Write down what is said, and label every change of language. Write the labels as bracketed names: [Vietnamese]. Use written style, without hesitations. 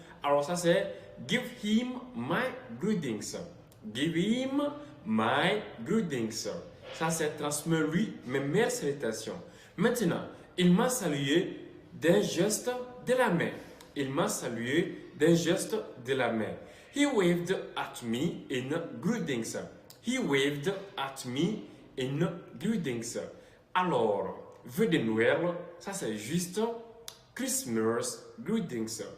[French] Alors, ça c'est [English] give him my greetings. Give him my greetings. [French] Ça c'est transmets-lui mes meilleures salutations. Maintenant, il m'a salué d'un geste de la main. Il m'a salué d'un geste de la main. [English] He waved at me in greetings. He waved at me in greetings. [French] Alors, vœu de Noël, ça c'est juste [English] Christmas greetings.